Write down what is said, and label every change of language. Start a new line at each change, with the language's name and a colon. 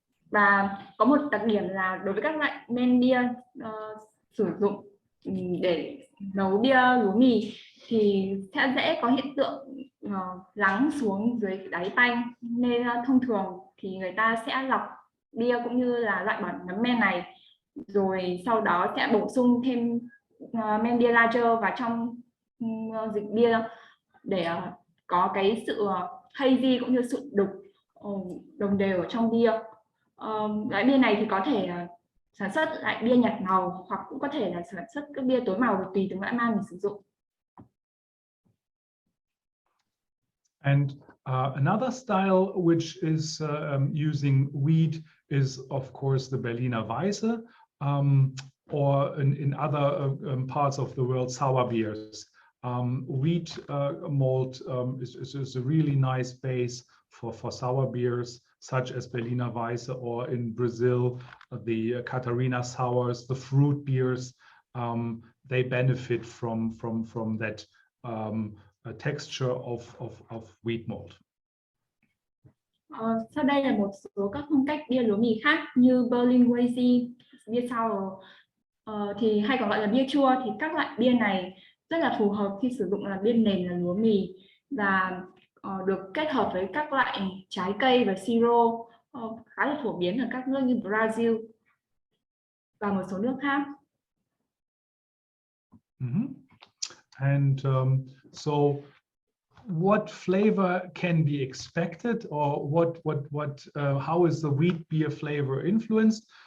Vietnamese: Và có một đặc điểm là đối với các loại men bia sử dụng để nấu bia lúa mì thì sẽ dễ có hiện tượng lắng xuống dưới đáy tay, nên thông thường thì người ta sẽ lọc bia cũng như là loại bỏ nấm men này, rồi sau đó sẽ bổ sung thêm men bia lager vào trong dịch bia để có cái sự hazy cũng như sự đục đồng đều ở trong bia. Loại bia này thì có thể sản xuất lại bia nhạt màu, hoặc cũng có thể là sản xuất các bia tối màu tùy từng loại man mình sử dụng.
English: And another style which is using wheat is, of course, the Berliner Weisse, or in other parts of the world, sour beers. Wheat malt is a really nice base for sour beers, such as Berliner Weisse, or in Brazil, the Catarina sours, the fruit beers. They benefit from that texture of wheat malt.
Vietnamese: Sau đây là một số các phong cách bia lúa mì khác như Berliner Weisse, bia sour, thì hay còn gọi là bia chua. Thì các loại bia này rất là phù hợp khi sử dụng là bia nền là lúa mì, và được kết hợp với các loại trái cây và siro, khá là phổ biến ở các nước như Brazil và một số nước khác.
English: And so what flavor can be expected, or how is the wheat beer flavor influenced?